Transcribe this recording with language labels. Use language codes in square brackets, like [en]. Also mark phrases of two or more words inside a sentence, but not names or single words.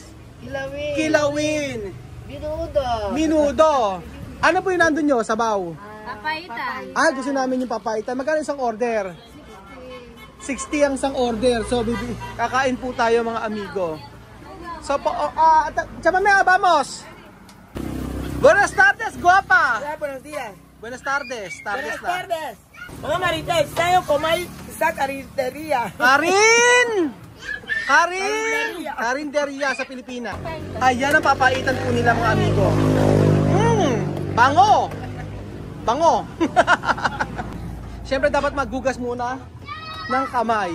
[tl] Kilawin. Minudo. Ano po yung nandun nyo? Sabaw? Papaitan. Gusto namin yung papaitan. Magkano isang order? 60 ang isang order. So, kakain po tayo mga amigo. So, chamame, [es] vamos! Buenas tardes, guapa! Hola, buenos días. Buenas tardes. Buenas tardes. [tl] Mga marites, tayo kumain sa karinderya. Karinderya sa Pilipinas. Ayan ang papaitan po nila mga amigo. Bango! Siyempre dapat maghugas muna ng kamay.